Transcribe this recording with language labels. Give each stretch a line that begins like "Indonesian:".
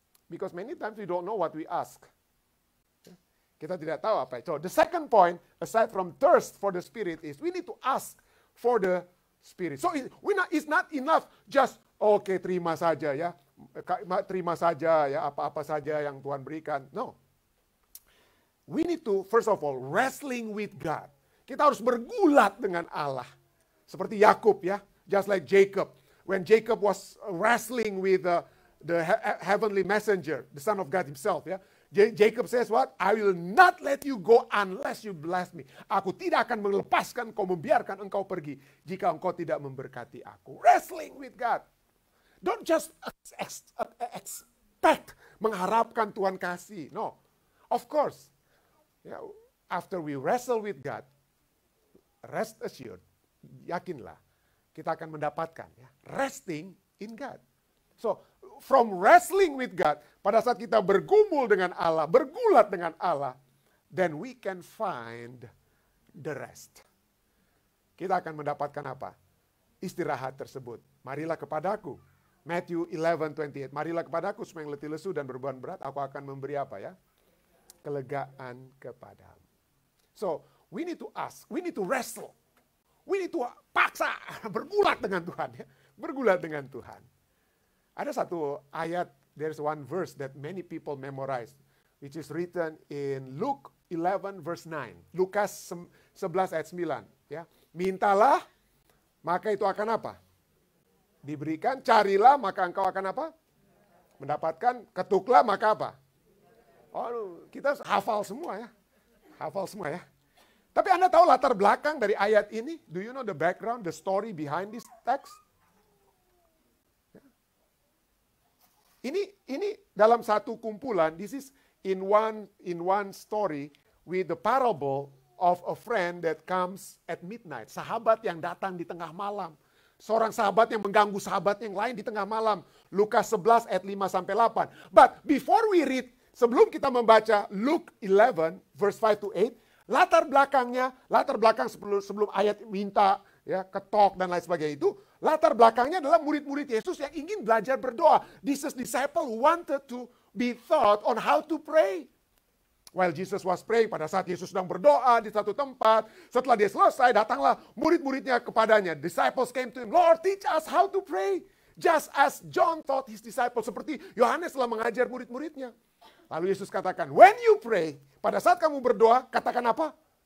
English: Because many times we don't know what we ask.
Indonesian: Kita tidak tahu apa.
English: So the second point, aside from thirst for the Spirit, is we need to ask for the Spirit. So it's not enough just, okay,
Indonesian: terima saja ya. Terima saja ya, apa-apa saja yang Tuhan berikan.
English: No. We need to, first of all, wrestling with God.
Indonesian: Kita harus bergulat dengan Allah. Seperti Yakub ya.
English: Just like Jacob. When Jacob was wrestling with the heavenly messenger, the Son of God himself ya. Jacob says what? I will not let you go unless you bless me.
Indonesian: Aku tidak akan melepaskan kau, membiarkan engkau pergi jika engkau tidak memberkati aku.
English: Wrestling with God. Don't just expect,
Indonesian: mengharapkan Tuhan kasih.
English: No. Of course. After we wrestle with God, rest assured,
Indonesian: yakinlah, kita akan mendapatkan.
English: Resting in God. So, from wrestling with God,
Indonesian: pada saat kita bergumul dengan Allah,
English: bergulat dengan Allah, then we can find the rest.
Indonesian: Kita akan mendapatkan apa? Istirahat tersebut. Marilah kepadaku. Matthew 11:28. Marilah kepadaku semua yang letih lesu dan beban berat, aku akan memberi apa ya? Kelegaan kepadamu.
English: So, we need to ask, we need to wrestle. We need to
Indonesian: paksa, bergulat dengan Tuhan. Ya. Bergulat dengan Tuhan. Ada satu ayat,
English: there's one verse that many people memorize, which is written in Luke 11 verse 9.
Indonesian: Lukas 11 ayat 9. Ya. Mintalah, maka itu akan apa? Diberikan. Carilah, maka engkau akan apa? Mendapatkan. Ketuklah, maka apa? Oh, kita hafal semua ya. Hafal semua ya. Tapi Anda tahu latar belakang dari ayat ini?
English: Do you know the background, the story behind this text?
Indonesian: Ini dalam satu kumpulan,
English: this is in one story with the parable of a friend that comes at midnight.
Indonesian: Sahabat yang datang di tengah malam. Seorang sahabat yang mengganggu sahabat yang lain di tengah malam. Lukas 11 ayat 5-8.
English: But before we read,
Indonesian: sebelum kita membaca
English: Luke 11 verse 5-8,
Indonesian: latar belakang sebelum ayat minta, ya, ketok dan lain sebagainya itu, latar belakangnya adalah murid-murid Yesus yang ingin belajar berdoa.
English: These disciples wanted to be taught on how to pray. While Jesus was praying,
Indonesian: pada saat Yesus sedang berdoa di satu tempat, setelah dia selesai, datanglah murid-muridnya kepadanya.
English: Disciples came to him, Lord, teach us how to pray. Just as John taught his disciples,
Indonesian: seperti Yohanes telah mengajar murid-muridnya. Lalu Yesus katakan,
English: when you pray,
Indonesian: pada saat kamu berdoa, katakan apa?